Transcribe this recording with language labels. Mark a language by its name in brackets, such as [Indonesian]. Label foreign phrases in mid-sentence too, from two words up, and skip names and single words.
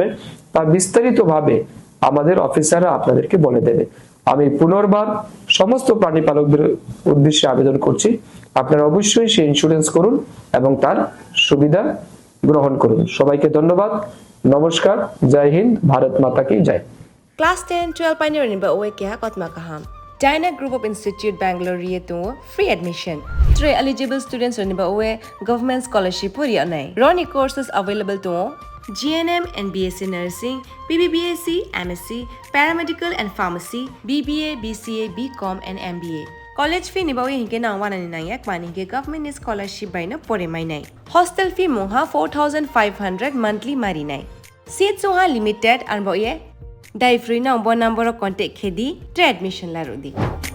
[Bangla] তা বিস্তারিতভাবে আমাদের অফিসাররা আপনাদেরকে বলে দেবে। আমি পুনর্বার সমস্ত প্রাণী পালকদের উদ্দেশ্যে আবেদন করছি, আপনারা অবশ্যই সেই ইন্স্যুরেন্স করুন এবং তার সুবিধা গ্রহণ করুন। সবাইকে ধন্যবাদ, নমস্কার, জয় হিন্দ, [Hindi] भारत माता की जय। [Kok Borok] Class 10-12 pioneering ba oe kya kotma kaham. Dyna Group of Institute Bangalore to [English] free admission. [Kok Borok] 3 eligible students on ba oe [English] government scholarship [Kok Borok] puri anai. [English] Roni courses available to GNM and BSc Nursing, BBBSc, MSc, Paramedical and Pharmacy, BBA, BCA, BCom and MBA. College fee [Kok Borok] ni ba oe hinke na 199 mani ke [English] government scholarship [Kok Borok] by na pore mai nai. [English] Hostel fee [Kok Borok] moha 4500 monthly mari nai. Seats soha limited and ba oe Dai [English] free number contact [Kok Borok] khedi admission la rodi.